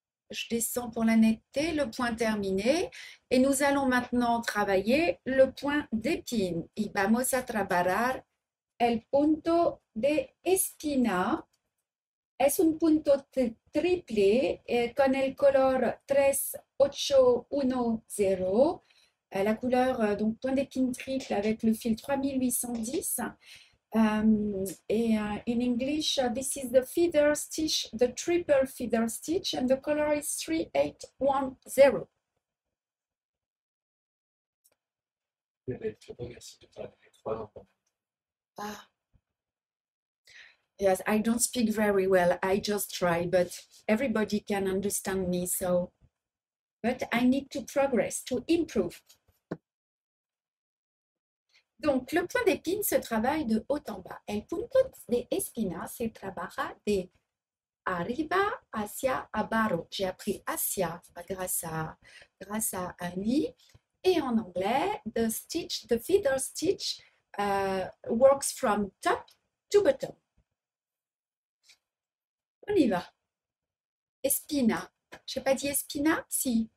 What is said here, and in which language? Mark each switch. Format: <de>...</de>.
<fr>Je descends pour la netteté, le point terminé. Et nous allons maintenant travailler le point d'épine.</fr> <es>Y vamos a trabajar el punto de espina. Es un punto triple con el color 3810.</es> <fr>La couleur, donc point d'épine triple avec le fil 3810.</fr> <en>Et in English, this is the feather stitch, the triple feather stitch, and the color is 3810.</en> <fr>Merci de faire les trois enfants. Ah.</fr> <en>Yes, I don't speak very well. I just try, but everybody can understand me. So, but I need to progress, to improve.</en> <fr>Donc, le point d'épine se travaille de haut en bas.</fr> <es>El punto de espina se trabaja de arriba hacia abajo.</es> <fr>J'ai appris hacia grâce à Annie. Et en anglais,</fr> <en>the stitch, the feather stitch works from top to bottom.</en> <fr>On y va. Espina. Je n'ai pas dit espina? Si.</fr>